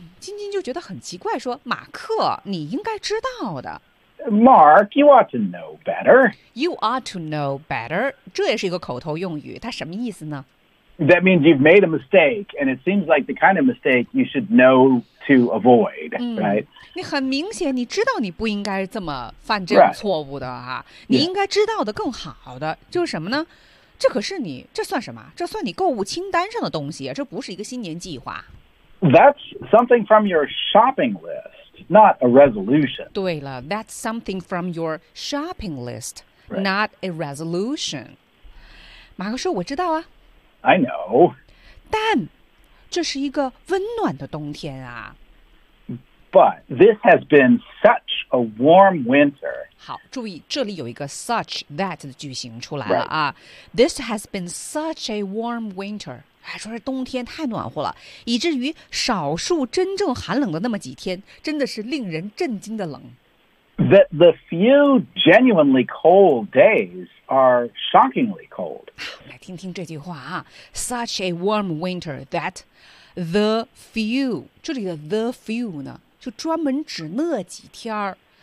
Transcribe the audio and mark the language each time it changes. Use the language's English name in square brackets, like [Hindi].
[Chinese] 金金就觉得很奇怪，说马克，你应该知道的。 [English] Mark, you ought to know better. You ought to know better. [Chinese] 这也是一个口头用语，它什么意思呢？ [English] That means you've made a mistake, and it seems like the kind of mistake you should know to avoid, right? [Chinese] 你很明显，你知道你不应该这么犯这种错误的啊！你应该知道的更好的，就是什么呢？这可是你，这算什么？这算你购物清单上的东西，这不是一个新年计划。 [English] That's something from your shopping list. Not a resolution. [Chinese] 对了 [English] that's something from your shopping list,、 right. not a resolution. [Chinese] 马克说我知道啊。 [English] I know. [Chinese] 但这是一个温暖的冬天啊。 [English] But this has been such a warm winter. [Chinese] 好注意这里有一个 such that 的句型出来了啊。 [English] Right. This has been such a warm winter. [Chinese] 还说是冬天太暖和了，以至于少数真正寒冷的那么几天，真的是令人震惊的冷。 [English] The few genuinely cold days are shockingly cold. [Chinese] 来听听这句话啊 ， [English] Such a warm winter that the few [Chinese] 这里的 [English] the few [Chinese] 呢，就专门指那几天儿。